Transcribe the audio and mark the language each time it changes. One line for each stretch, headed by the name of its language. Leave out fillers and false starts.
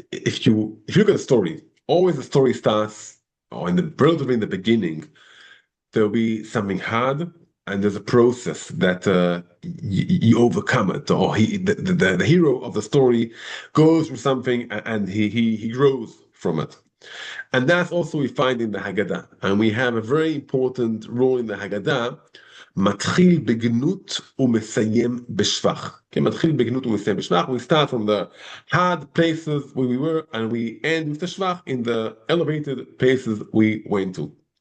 English: If you look at a story, always the story starts, or relatively in the beginning, there'll be something hard, and there's a process that you overcome it, or the hero of the story goes through something, and he grows from it. And that's also we find in the Haggadah. And we have a very important role in the Haggadah.
Hebrew: מתחיל בגנות ומסיים בשבח. Okay, מתחיל בגנות ומסיים בשבח.
English: We start from the hard places where we were, and we end with the shvach in the elevated places we went to.